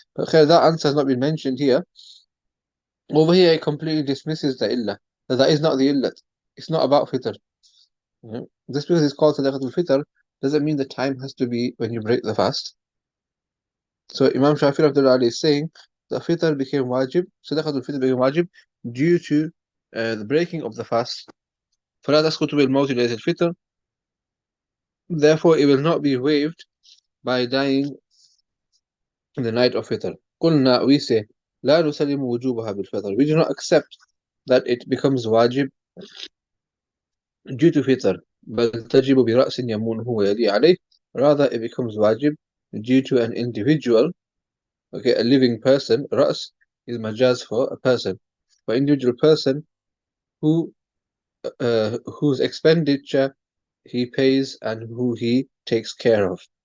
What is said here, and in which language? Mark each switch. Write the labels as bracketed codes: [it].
[en] But okay, that answer has not been mentioned here. Over here, it completely dismisses the illah. That is not the illah. It's not about fitr. Just because it's called sadaqatul fitr doesn't mean the time has to be when you break the fast. So Imam Shafi'i Abdullah is saying that fitr became wajib, sadaqatul fitr became wajib due to the breaking of the fast. [ar] فلا تسقط بالموت ليلة الفطر. [en] Therefore, it will not be waived by dying in the night of fitr. [ar] قلنا, [en] we say, [ar] لا نسلم وجوبها بالفطر. [en] We do not accept that it becomes wajib due to fitr. [ar] بل تجب برأس يمونه ويلي عليه. [en] Rather, it becomes wajib due to an individual, okay, a living person. رأس is majaz for a person. For individual person whose expenditure he pays and who he takes care of.